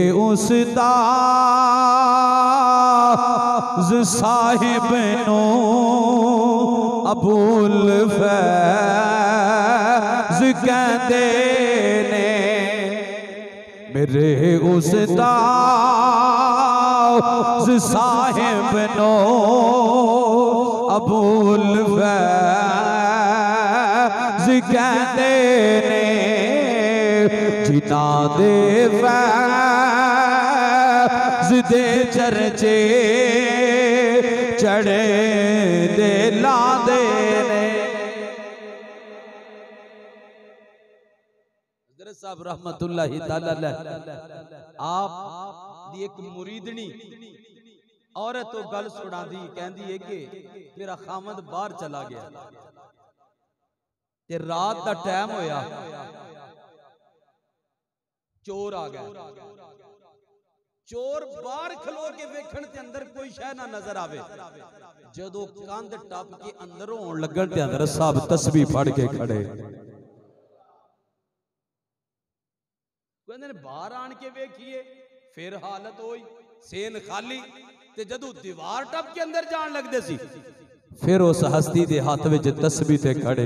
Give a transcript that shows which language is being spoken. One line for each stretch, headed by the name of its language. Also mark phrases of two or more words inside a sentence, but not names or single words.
Punjabi: استاد صاحب نو ابو الفیض کہتے نے، میرے استاد صاحب نو ابو الفیض کہتے نے، جنہاں دے فیض دے چرچے چڑھے دے لادے نے. حضرت صاحب
Arabic: رحمۃ اللہ تعالیٰ علیہ
Punjabi: آپ دی ایک مریدنی عورت تو گل سنادی، کہتی ہے کہ میرا خامد باہر چلا گیا تے رات دا ٹائم ہویا, چور آ گیا، چور باہر کھلو کے ویکھن تے اندر کوئی شے نہ نظر آوے، جدوں کندھ ٹپ کے اندر ہون لگن تے حضرت صاحب تسبیح پھڑ کے کھڑے، کہندے نے باہر آن کے ویکھیے، فیر حالت ہوئی سین خالی، تے جدوں دیوار ٹپ کے اندر جان لگدے سی، فیر اس ہستی دے ہاتھ وچ تسبیح تے کھڑے.